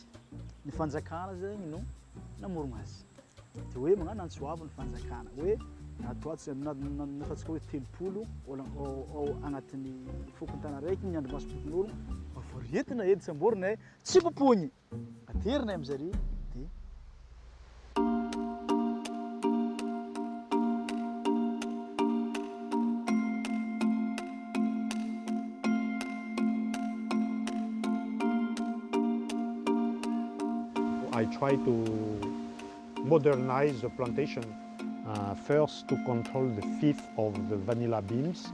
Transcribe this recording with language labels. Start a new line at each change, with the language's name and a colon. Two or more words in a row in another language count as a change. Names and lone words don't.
Malagasy: Ny fanjakana zegny no namorogna azy. Dia hoe magnano antsoavo ny fanjakana hoe ataontsika nataontsika hoe 30 ao agnatin'ny fokon-tana raiky ny androm-basim-pokon'olo voaretina edy samborina tsy popoigny aterina am'zare dia
English: I try to modernize the plantation first to control the fifth of the vanilla beans.